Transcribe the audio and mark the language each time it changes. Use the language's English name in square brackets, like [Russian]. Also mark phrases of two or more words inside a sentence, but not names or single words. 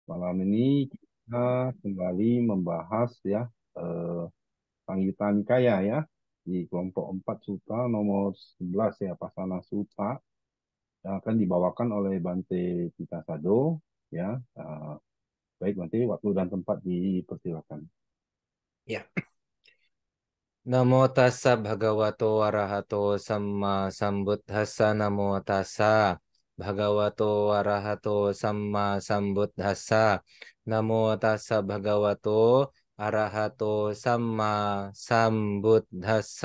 [Indonesian] Malam ini kita kembali membahas ya eh, Sanggita Nikaya ya di kelompok 4 Suta nomor 11 ya Pasana Suta yang akan dibawakan oleh Bante Pitasado ya. Baik Bante, waktu dan tempat dipersilakan. Ya. [Pali] Namo tassa bhagavato arahato samma sambuddhassa. Namo tassa bhagavato arahato samma sambuddhassa. Namo tassa bhagavato arahato samma sambuddhassa.